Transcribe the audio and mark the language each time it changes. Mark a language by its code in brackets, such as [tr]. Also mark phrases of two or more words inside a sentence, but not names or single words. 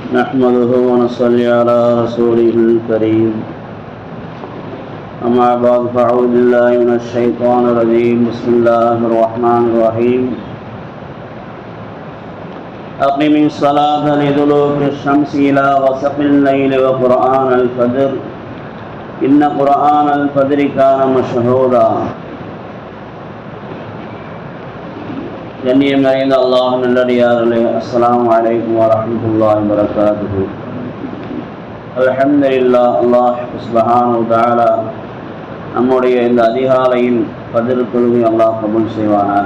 [ar] نحمده ونصلي على رسوله الكريم أما بعد فأعوذ بالله من الشيطان الرجيم بسم الله الرحمن الرحيم أقم الصلاة لدلوك الشمس إلى غسق الليل وقرآن الفجر إن قرآن الفجر كان مشهودا [ta] கண்ணியம் நிறைந்த அல்லாஹ் நல்லடியார்களே, [ar] السلام عليكم ورحمة الله وبركاته. [ta] அல்ஹம்துலில்லாஹ், [ar] الله سبحانه وتعالى [ta] நம்முடைய இந்த அதிகாலையின் ஃபஜ்ர் தொழுகை அல்லாஹ் கபூல் செய்வானாக.